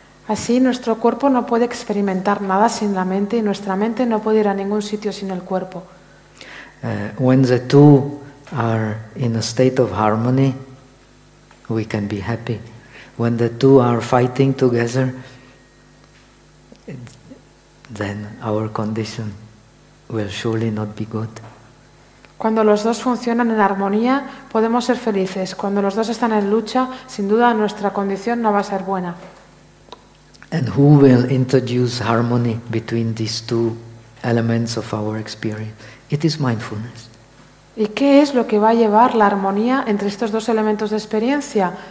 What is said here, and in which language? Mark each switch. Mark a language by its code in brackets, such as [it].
[es] Así, nuestro cuerpo no puede experimentar nada sin la mente, y nuestra mente no puede ir a ningún sitio sin el cuerpo. [en] When the two are in a state of harmony, we can be happy. When the two are fighting together, then our condition will surely not be good. [es] Cuando los dos funcionan en armonía, podemos ser felices. Cuando los dos están en lucha, sin duda nuestra condición no va a ser buena. [en] And who will introduce harmony between these two elements of our experience? It is mindfulness. [es] ¿Y qué es lo que va a llevar la armonía entre estos dos elementos de experiencia?